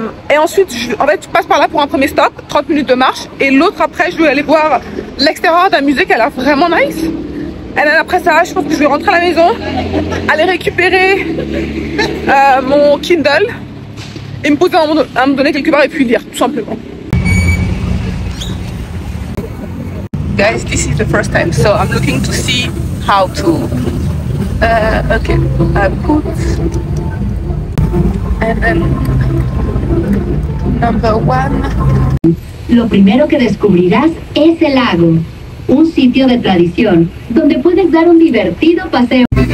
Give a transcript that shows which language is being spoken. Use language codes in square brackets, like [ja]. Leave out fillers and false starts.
[fr] Et ensuite, en fait, je passe par là pour un premier stop, 30 minutes de marche. Et l'autre après, je vais aller voir l'extérieur d'un musée qui a l'air vraiment nice. Et then après ça, je pense que je vais rentrer à la maison, aller récupérer mon Kindle et me poser à me donner quelque part et puis lire, tout simplement. [en] Guys, this is the first time, so I'm looking to see how to. Okay, put and then number 1. [es] Lo primero que descubrirás es el lago. Un sitio de tradición, donde puedes dar un divertido paseo.